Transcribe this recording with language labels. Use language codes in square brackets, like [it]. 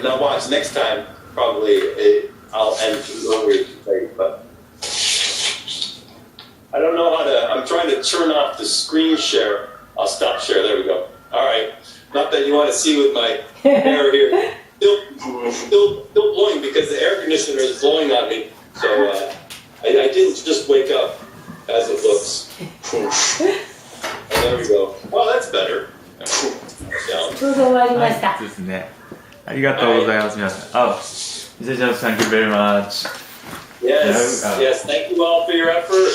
[en] Now watch, next time probably I'll end earlier today, but I don't know how to, I'm trying to turn off the screen share. I'll stop share, there we go. All right. Not that you want to see with my hair here. Still blowing because the air conditioner is blowing on me. So I didn't just wake up as it looks. And there we go. Oh, that's better. [ja] ちょうど終わりました。はい、ですね。ありがとうございます、皆さん。 [en] Mr. Jones, thank you very much. Yes, thank you all for your effort.